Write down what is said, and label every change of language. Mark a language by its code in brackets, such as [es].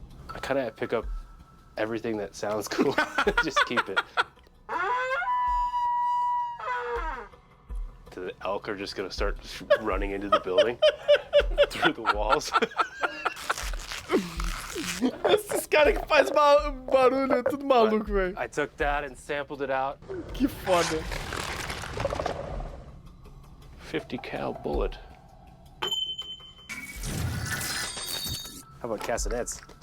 [en] I kind of pick up everything that sounds cool. Just keep it. The elk are just gonna start running into the building through the walls. [pt] Esses caras que faz barulho é tudo maluco, velho. [en] I took that and sampled it out. [pt] Que foda. [en] 50 cal bullet. How about castanets?